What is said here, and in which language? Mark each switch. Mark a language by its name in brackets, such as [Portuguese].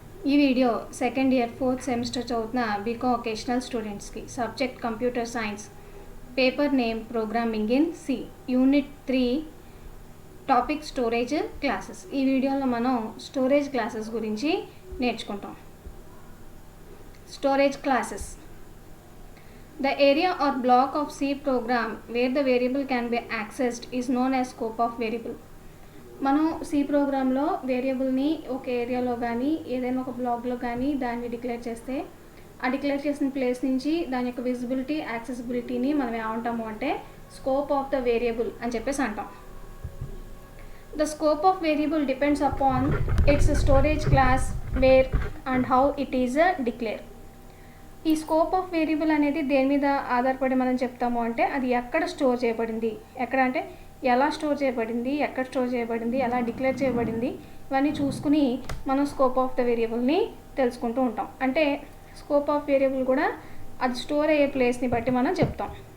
[Telugu] ఈ video second year fourth semester చదువుతున్న BCom vocational స్టూడెంట్స్కి subject computer science, paper name programming in C, unit 3, topic storage classes. ఈ వీడియోలో మనం storage classes గురించి నేర్చుకుంటాం. Storage classes. [English] The area or block of C program where the variable can be accessed is known as scope of variable. [Telugu] మనం C ప్రోగ్రాంలో వేరియబుల్ని ఒక ఏరియాలో కానీ ఏదైనా ఒక బ్లాక్లో కానీ దాన్ని డిక్లేర్ చేస్తే ఆ డిక్లేర్ చేసిన ప్లేస్ నుంచి దాని యొక్క విజిబిలిటీ, యాక్సెసిబిలిటీని మనం ఏమంటాము అంటే స్కోప్ ఆఫ్ ద వేరియబుల్ అని చెప్పేసి అంటాం. [English] The scope of variable depends upon its storage class, where and how it is declared. [Telugu] ఈ స్కోప్ ఆఫ్ వేరియబుల్ అనేది దేని మీద ఆధారపడి మనం చెప్తాము అంటే అది ఎక్కడ స్టోర్ చేయబడింది, ఎక్కడ అంటే ఎలా స్టోర్ చేయబడింది, ఎక్కడ స్టోర్ చేయబడింది, ఎలా డిక్లేర్ చేయబడింది, ఇవన్నీ చూసుకుని మనం స్కోప్ ఆఫ్ ద వేరియబుల్ని తెలుసుకుంటూ ఉంటాం. అంటే స్కోప్ ఆఫ్ వేరియబుల్ కూడా అది స్టోర్ అయ్యే ప్లేస్ని బట్టి మనం చెప్తాం.